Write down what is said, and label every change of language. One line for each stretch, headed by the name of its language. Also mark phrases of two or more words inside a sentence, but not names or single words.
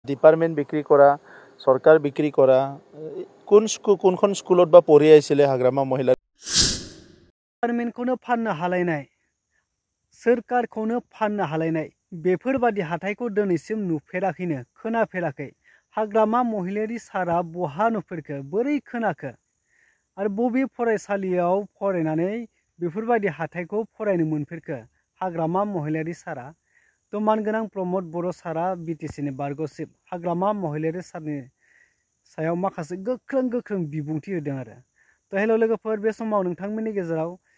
Assamese: ডিপার্টমেন্ট বিক্রি করা সরকার বিক্রি করা কোনখন স্কুলত বা পঢ়ি আইছিলে হাগ্রাमा মহিলা
Bodo: डिपार्टमेन्टखौनो फाननो हालायनाय सोरखारखौनो फाननो हालायनाय बेफोरबादि हाथायखौ दिनैसिम नुफेराखैनो खोनाफेराखै हाग्रामा महिलारि सारा बहा नुफेरखो बोरै खोनाखो आरो बबे फरायसालियाव फरायनानै बेफोरबायदि हाथायखौ फरायनो मोनफेरखो हाग्रामा महिलारि सारा तो मानगोनां प्रमोद बर' सारा बिटिसिनि बारग'सिम हाग्रामा महिलारि सारनि सायाव माखासे गोख्रों बिबुंथि होदों आरो तो हेल' लोगोफोर बे समाव नोंथांमोननि गेजेराव